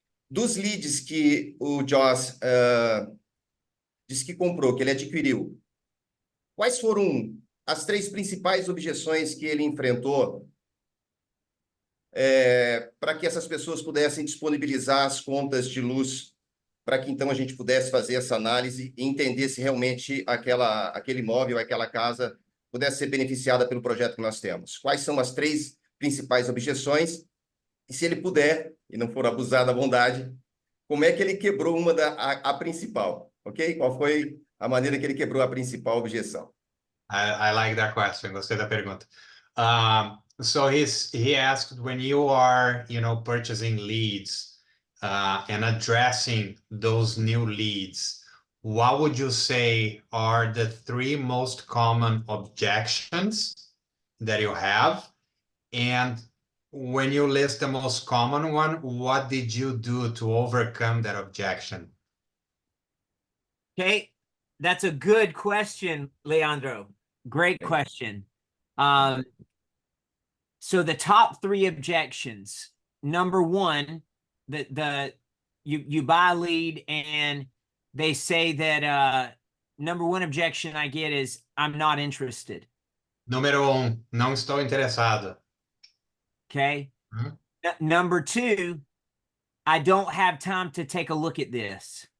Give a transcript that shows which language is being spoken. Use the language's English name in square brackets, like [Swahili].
[Portuguese] Dos leads que o Joss disse que comprou, que ele adquiriu, quais foram as 3 principais objeções que ele enfrentou para que essas pessoas pudessem disponibilizar as contas de luz, para que então a gente pudesse fazer essa análise e entender se realmente aquele imóvel, aquela casa pudesse ser beneficiada pelo projeto que nós temos. Quais são as 3 principais objeções? E se ele puder, e não for abusar da bondade, como é que ele quebrou a principal? Ok? Qual foi a maneira que ele quebrou a principal objeção? [English] I like that question. [Portuguese] Gostei da pergunta. [English] So he asked, when you are, purchasing leads and addressing those new leads, what would you say are the 3 most common objections that you have? And when you list the most common one, what did you do to overcome that objection? Okay, that's a good question, Leandro. Great question. So the top 3 objections. Number 1, you buy a lead and they say that number 1 objection I get is I'm not interested. [Portuguese] Número 1, não estou interessado. [English] Okay. Number 2, I don't have time to take a look at this.